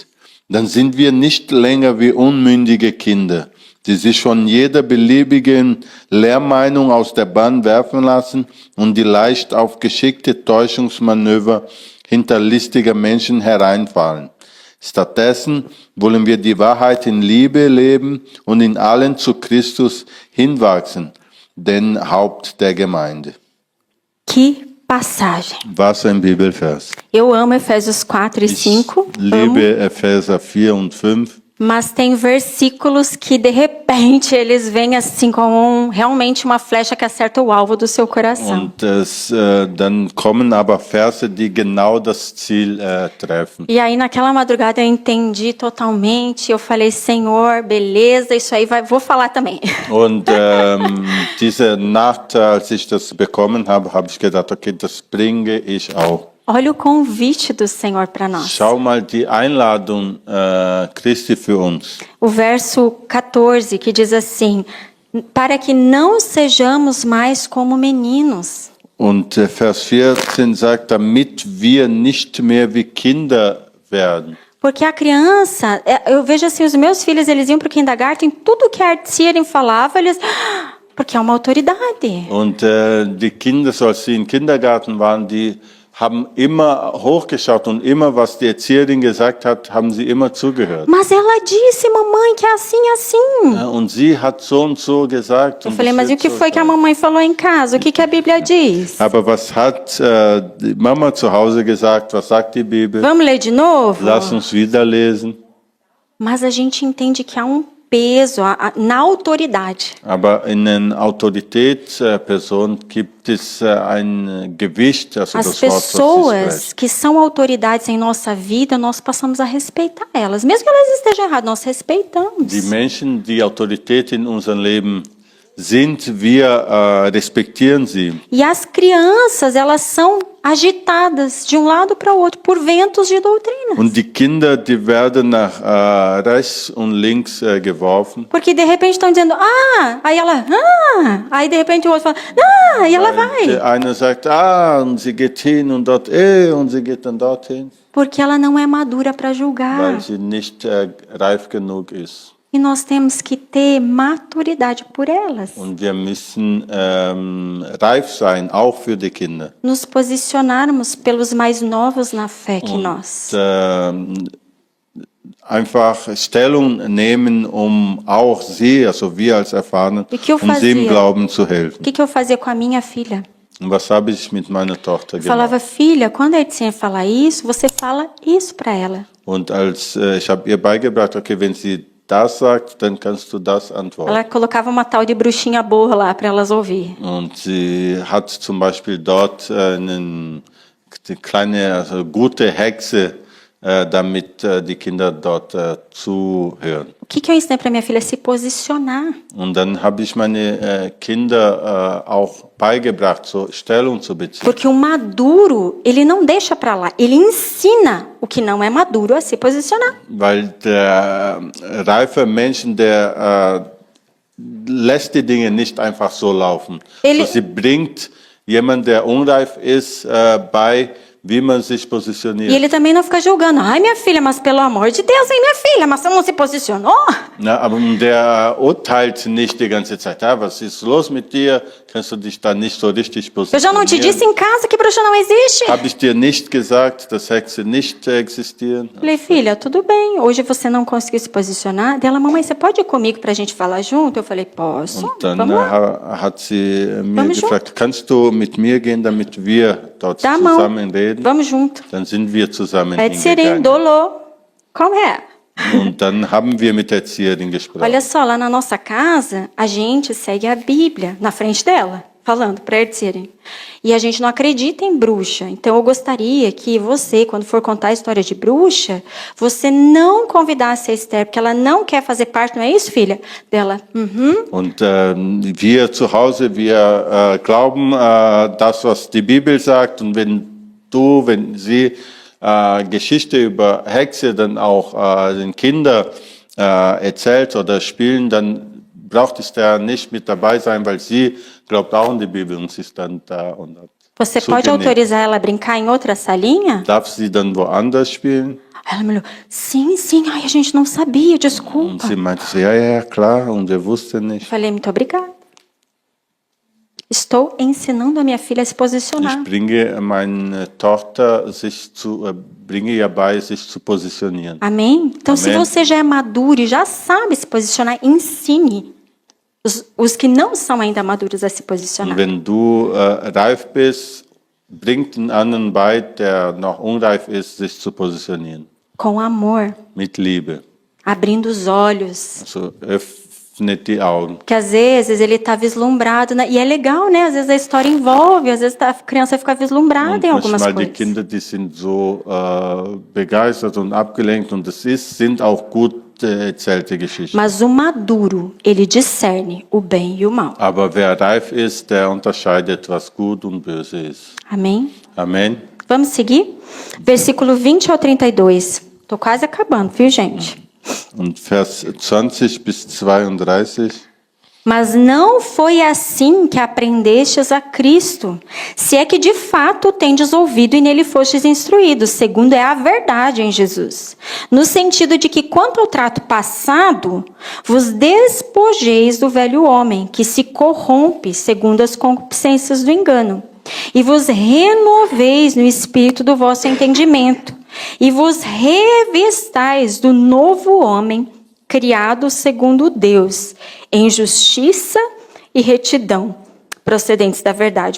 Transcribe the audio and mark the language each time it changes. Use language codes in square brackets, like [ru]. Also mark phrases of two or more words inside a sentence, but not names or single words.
[de] Dann sind wir nicht länger wie unmündige Kinder, die sich von jeder beliebigen Lehrmeinung aus der Bahn werfen lassen und die leicht auf geschickte Täuschungsmanöver hinterlistiger Menschen hereinfallen. Stattdessen wollen wir die Wahrheit in Liebe leben und in allen zu Christus hinwachsen, den Haupt der Gemeinde. [pt] Que passagem. [de] Was ein Bibelvers. [pt] Eu amo Efésios 4 e [de] Ich [pt] 5. [de] liebe Epheser 4 und 5. [pt] Mas tem versículos que, de repente, eles vêm assim como realmente uma flecha que acerta o alvo do seu coração. [de] Und dann kommen aber Verse, die genau das Ziel treffen. [pt] E aí, naquela madrugada, eu entendi totalmente. Eu falei, Senhor, beleza, isso aí vou falar também. [de] Und diese Nacht, als ich das bekommen habe, habe ich gedacht, okay, das bringe ich auch. [pt] Olha o convite do Senhor para nós. [de] Schau mal die Einladung Christi für uns. [pt] O verso 14, que diz assim: para que não sejamos mais como meninos. [de] Und Vers 14 sagt, damit wir nicht mehr wie Kinder werden. [pt] Porque a criança, eu vejo assim, os meus filhos, eles iam para o kindergarten, tudo que a Erzieherin falava, eles... Porque é uma autoridade. [de] Und die Kinder, so als sie im Kindergarten waren, die haben immer hochgeschaut und immer, was die Erzieherin gesagt hat, haben sie immer zugehört. [pt] Mas ela disse, mamãe, que é assim, assim. [de] Ja, und sie hat so und so gesagt. [pt] Eu [de] und [pt] falei, [de] das [pt] mas e o [de] wird [pt] que [de] so [pt] foi que a [de] sein. [pt] mamãe falou em casa? O que que a Bíblia diz? [de] Aber was hat die Mama zu Hause gesagt? Was sagt die Bibel? [pt] Vamos ler de novo? [de] Lass uns wieder lesen. [pt] Mas a gente entende que há um peso na autoridade. [de] Aber in den Autoritätspersonen gibt es ein Gewicht, also [pt] As [de] das Wort, was sie [pt] pessoas [de] spricht. [pt] que são autoridades em nossa vida, nós passamos a respeitar elas. Mesmo que elas estejam erradas, nós respeitamos. [de] Die Menschen, die Autorität in unserem Leben sind, wir respektieren sie. [pt] E as crianças, elas são agitadas de um lado para o outro por ventos de doutrina. [de] Und die Kinder, die werden nach rechts und links geworfen. [pt] Porque de repente estão dizendo, aí ela, aí de repente o outro fala, e ela [de] Der [pt] vai. [de] eine sagt, und sie geht hin und dort, und sie geht dann dorthin, [pt] Porque ela não é madura para julgar. [de] weil sie nicht reif genug ist. [pt] E nós temos que ter maturidade por elas. [de] Und wir müssen reif sein, auch für die Kinder. [pt] Nos posicionarmos pelos mais novos na fé que nós. [de] Einfach Stellung nehmen, auch sie, also wir als Erfahrene, [pt] E que eu [de] sie im [pt] fazia? [de] Glauben zu helfen. [pt] O que eu fazia com a minha filha? [de] Und was habe ich mit meiner Tochter [pt] Eu falava, [de] gemacht? [pt] filha, quando a Edsinha falar isso, você fala isso para ela. [de] Und ich habe ihr beigebracht, okay, wenn sie das sagt, dann kannst du das antworten. [pt] Ela colocava uma tal de bruxinha burra lá para elas ouvir. [de] Und sie hat zum Beispiel dort eine kleine, also gute Hexe, damit die Kinder dort zuhören. [pt] O que eu ensinei para minha filha? Se posicionar. [de] Und dann habe ich meine Kinder auch beigebracht, so Stellung zu beziehen. [pt] Porque o maduro, ele não deixa para lá, ele ensina o que não é maduro a se posicionar. [de] Weil der reife Menschen, der lässt die Dinge nicht einfach so laufen. [pt] Ele- [de] So, sie bringt jemand, der unreif ist, bei, wie man sich positioniert. [pt] E ele também não fica julgando. Ai, minha filha, mas pelo amor de Deus, hein, minha filha, mas você não se posicionou? [de] Na, aber der urteilt nicht die ganze Zeit. Ja, was ist los mit dir? Kannst du dich da nicht so richtig [pt] Eu já não te disse [de] positionieren? [pt] em casa que bruxa não existe? [de] Habe ich dir nicht gesagt, dass Hexe nicht existieren? [pt] Falei, filha, tudo bem, hoje você não conseguiu se posicionar. Dela, mamãe, você pode ir comigo pra gente falar junto? Eu falei, posso, [de] Und dann [pt] vamos lá. [de] hat sie mir [pt] Vamos [de] gefragt, kannst du mit mir gehen, damit wir dort [pt] Dá a mão, [de] zusammen reden? [pt] vamos junto. [de] Dann sind wir zusammen [pt] Aí Sirim, [de] hingegangen. dolô, [pt] como é? [de] Und dann haben wir mit der Erzieherin gesprochen. [pt] Olha só, lá na nossa casa, a gente segue a Bíblia na frente dela, falando para Erzirin. E a gente não acredita em bruxa. Então eu gostaria que você, quando for contar a história de bruxa, você não convidasse a Esther, porque ela não quer fazer parte, não é isso, filha? Dela, [de] Und wir zu Hause, wir glauben das, was die Bibel sagt. Und wenn sie Geschichte über Hexe dann auch den Kindern erzählt oder spielen, dann braucht es da nicht mit dabei sein, weil sie glaubt auch an die Bibel und sie ist dann da. Und hat [pt] você pode [de] zugenickt. [pt] autorizar ela a brincar em outra salinha? [de] Darf sie dann woanders spielen? [pt] Aí ela me olhou, sim, sim, ai, a gente não sabia, [de] Und [pt] desculpa. [de] sie meinte, so, ja, klar, und er wusste [pt] Eu [de] nicht. [pt] falei, muito obrigada. Estou ensinando a minha filha a se posicionar. [de] Ich bringe meine Tochter bringe ihr bei, sich zu positionieren. [pt] Amém? Então, se Amém. você já é maduro e já sabe se posicionar, ensine os que não são ainda maduros a se [de] Und [pt] posicionar. [de] wenn du reif bist, bring den anderen bei, der noch unreif ist, sich zu positionieren. [pt] Com amor, [de] Mit Liebe. [pt] abrindo os olhos. [de] Also öffnet die Augen. [pt] Que às vezes ele está vislumbrado, e é legal, né? Às vezes a história envolve, às vezes a criança fica vislumbrada [de] Und [pt] em algumas [de] manchmal die [pt] coisas. [de] Kinder, die sind so begeistert und abgelenkt und sind auch gut erzählte Geschichten. [pt] Mas o maduro, ele discerne o bem e o mal. [de] Aber wer reif ist, der unterscheidet, was gut und böse ist. [pt] Amém? [de] Amen. [pt] Vamos seguir? Versículo 20 ao 32. Tô quase acabando, viu, gente? [de] Und Vers 20 bis 32. [pt] Mas não foi assim que aprendestes a Cristo, se é que de fato tendes ouvido e nele fostes instruídos, segundo é a verdade em Jesus. No sentido de que, quanto ao trato passado, vos despojeis do velho homem, que se corrompe segundo as concupiscências do engano, e vos renoveis no espírito do vosso entendimento, e vos revistais do novo homem, criado segundo Deus, em justiça e retidão, procedentes da verdade.